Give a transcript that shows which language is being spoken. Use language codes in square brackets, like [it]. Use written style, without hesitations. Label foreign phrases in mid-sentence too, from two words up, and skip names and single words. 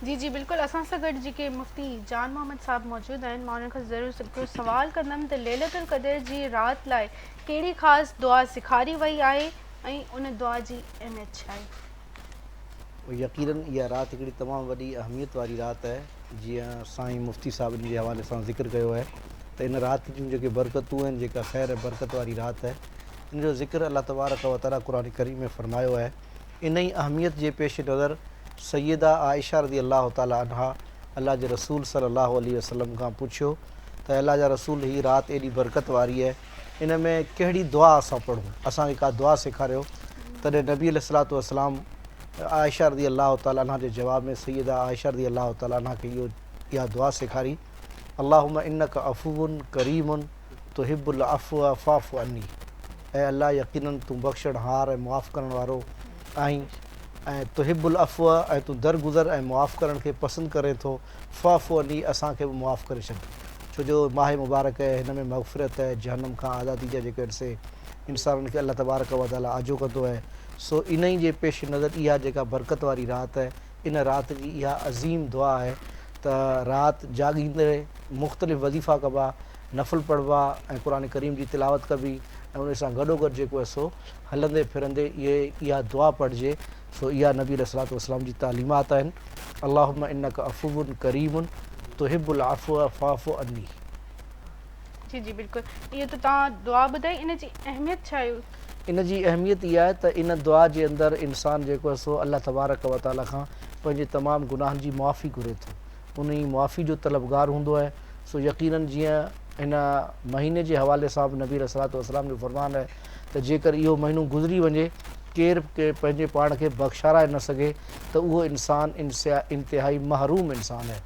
[sd] जी जी बिल्कुलु, असां सां गॾु जेके मुफ़्ती जान मोहम्मद साहब मौजूदु आहिनि, मां उन्हनि खां ज़रूरु हिकिड़ो सुवालु कंदमि त लैलतुल क़दर जी राति लाइ कहिड़ी ख़ासि दुआ सेखारी वई आहे ऐं उन दुआ जी अहमियत छा आहे? यकीनन इहा राति हिकिड़ी तमामु वॾी अहमियत वारी राति आहे। जीअं साईं मुफ़्ती साहिबनि जे हवाले सां ज़िक्र कयो आहे त इन राति जूं जेके बरकतूं आहिनि, जेका ख़ैर बरकत वारी राति आहे, इन जो ज़िक्र [ar] الله تبارك وتعالى [sd] क़ुरान करीम में फ़रमायो आहे। इन ई अहमियत जे पेश नज़र सैयदा आयशा [ar] رضي الله تعالى عنها [sd] अल्लाह जे रसूल [ar] صلى الله عليه وسلم [sd] खां पुछियो त अल्लाह जा रसूल हीअ राति एॾी बरकत वारी आहे, इन में कहिड़ी दुआ असां पढ़ूं, असांखे का दुआ सेखारियो। तॾहिं नबी [ar] عليه الصلاة والسلام [sd] आयशा [ar] رضي الله تعالى عنها [sd] जे जवाब में सैयदा आयशा [ar] رضي الله تعالى عنها [sd] खे इहा दुआ सेखारी, [ar] اللهم إنك عفو كريم تحب العفو فاعف عني. [sd] ऐं अल्लाह यकीनन तूं बख़्शणहार ऐं मुआफ़ करण वारो आहीं, ऐं [ar] تحب العفو [sd] ऐं तूं दरगुज़र ऐं मुआफ़ करण खे पसंदि करे थो, [ar] فاعف عني [sd] असांखे बि मुआफ़ करे छॾ। छो जो माह मुबारक आहे, हिन में मग़फ़िरत आहे, जहन्नम खां आज़ादी जा जेके से इंसाननि खे [ar] الله تبارك وتعالى [sd] आजो कंदो आहे। सो इन ई जे पेश नज़र इहा जेका बरकत वारी राति आहे, इन राति जी इहा अज़ीम दुआ आहे त राति जाॻींदे मुख़्तलिफ़ वज़ीफ़ा कबा, नफ़ल पढ़बा ऐं क़ुरान करीम जी तिलावत कबी, ऐं उन सां गॾोगॾु जेको आहे सो हलंदे फिरंदे इहा दुआ पढ़िजे। सो इहा नबी [ar] عليه الصلاة والسلام [sd] जी तालीमात आहिनि, [ar] اللهم إنك عفو كريم تحب العفو فاعف عني. [sd] जी जी बिल्कुलु, इहो त तव्हां दुआ ॿुधाई, इन जी अहमियत छा आहे? इन जी अहमियत इहा आहे त इन दुआ जे अंदरि इंसानु जेको आहे सो [ar] الله تبارك وتعالى [sd] खां पंहिंजे तमामु गुनाहनि जी मुआफ़ी घुरे थो। उन जी मुआफ़ी जो तलबगार हूंदो आहे। सो यकीनन जीअं हिन महीने जे हवाले सां बि नबी [ar] عليه الصلاة والسلام [sd] जो फ़रमान आहे त जेकर इहो महीनो गुज़री वञे केरु पंहिंजे पाण खे बख़्शाराए न सघे त उहो इंसानु इंतिहाई महरूम इंसानु आहे।